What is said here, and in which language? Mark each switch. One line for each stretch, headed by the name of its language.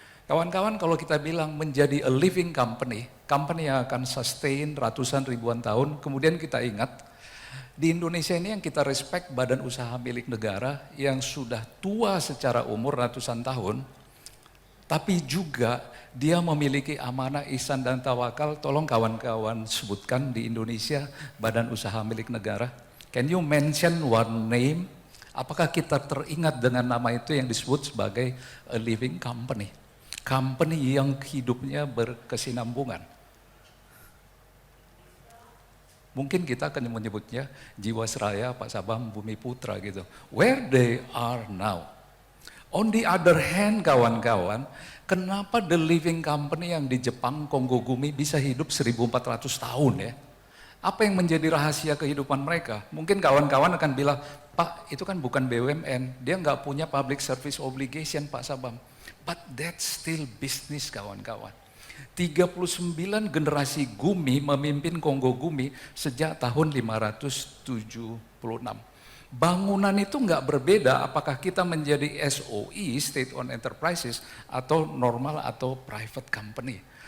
Indonesian: Kawan-kawan, kalau kita bilang menjadi a living company, company yang akan sustain ratusan ribuan tahun, kemudian kita ingat, di Indonesia ini yang kita respect badan usaha milik negara yang sudah tua secara umur ratusan tahun, tapi juga dia memiliki amanah, ihsan dan tawakal. Tolong kawan-kawan sebutkan di Indonesia badan usaha milik negara.
English: Can you mention one name?
Indonesian: Apakah kita teringat dengan nama itu yang disebut sebagai a living company? Company yang hidupnya berkesinambungan. Mungkin kita akan menyebutnya Jiwasraya, Pak Sabam, Bumi Putra gitu.
English: Where they are now. On the other hand
Indonesian: kawan-kawan, kenapa
English: the living company
Indonesian: yang di Jepang,
English: Kongo Gumi
Indonesian: bisa hidup 1400 tahun ya? Apa yang menjadi rahasia kehidupan mereka? Mungkin kawan-kawan akan bilang, Pak itu kan bukan BUMN, dia nggak punya public service obligation Pak Sabam.
English: But that's still business kawan-kawan.
Indonesian: 39 generasi Gumi memimpin Kongo Gumi sejak tahun 576. Bangunan itu nggak berbeda apakah kita menjadi SOE, State-Owned Enterprises, atau normal atau private company.